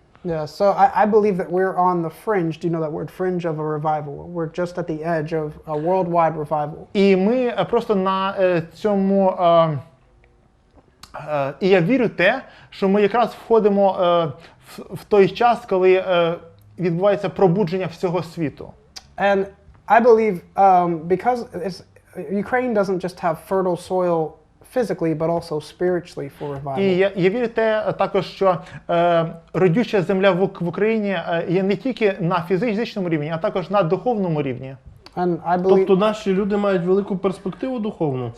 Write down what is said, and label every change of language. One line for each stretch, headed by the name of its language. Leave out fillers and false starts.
English: Yeah, so I believe that we're on the fringe. Do you know that word, fringe of a revival? We're just at the edge of a worldwide revival.
Ukrainian: І ми просто на цьому, і я вірю те, що ми якраз входимо в той час, коли відбувається пробудження всього світу.
English: And I believe because Ukraine doesn't just have fertile soil physically, but also spiritually for revival.
Ukrainian: І я вірю те також, що родюча земля в Україні є не тільки на фізичному рівні, а також на духовному рівні.
English: And I believe.
Ukrainian: Тобто наші люди мають велику перспективу духовну.